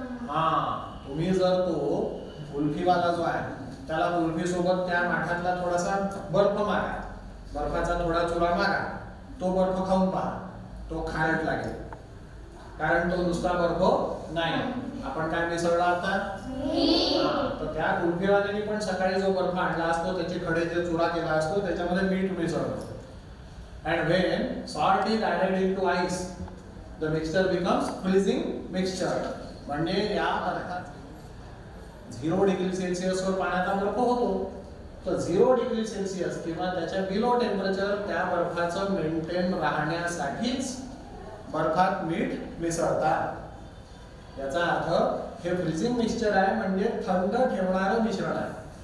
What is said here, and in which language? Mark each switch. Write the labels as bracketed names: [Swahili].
[Marathi] हा, तुम्ही जर तो कुल्फीवाला जो आहे त्याला कुल्फी सोबत त्या माठातला थोडासा बर्फ मागा, बर्फाचा थोडा चुरा मागा, तो बर्फ खाऊन पहा, तो खारट लागेल. कारण तो नुसता बर्फ नाही. आपण काय मिसळला आता? तर त्या कुल्फीवाल्याने पण सकाळी जो बर्फ आणला असतो त्याचे खडे जे चुरा केला असतो त्याच्यामध्ये मीठ मिसळलं. [English] And when salt is added into ice, the mixture becomes freezing mixture. [Marathi] म्हणजे या बर्फात 0 डिग्री सेल्सिअस वर पाण्याचा बर्फ होतो. तर 0 डिग्री सेल्सिअस किंवा त्याच्या बिलो टेम्परेचर त्या बर्फाचं मेंटेन राहण्यासाठीच बर्फात मीठ मिसळतात. याचा अर्थ हे फ्रीजिंग मिक्सचर आहे म्हणजे थंड ठेवणारं मिश्रण आहे.